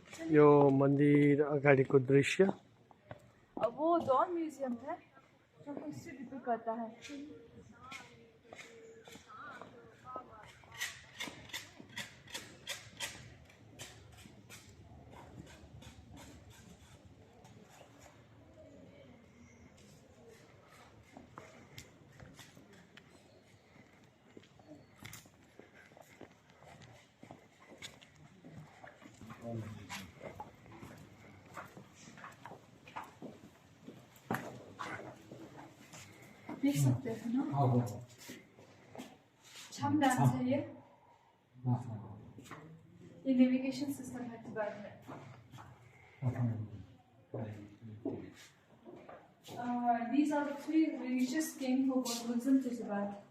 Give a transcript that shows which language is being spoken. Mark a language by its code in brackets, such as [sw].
[ne] यो मन्दिर अगाडिको दृश्य। [hi] अब वो डॉन म्यूजियम है जो हिस्ट्री रिपीट करता है। देख सकते हैं ना, छम डांस है ये नेविगेशन सिस्टम है तिब्बत में। [en] These are the 3 religious kings who brought Buddhism to Tibet.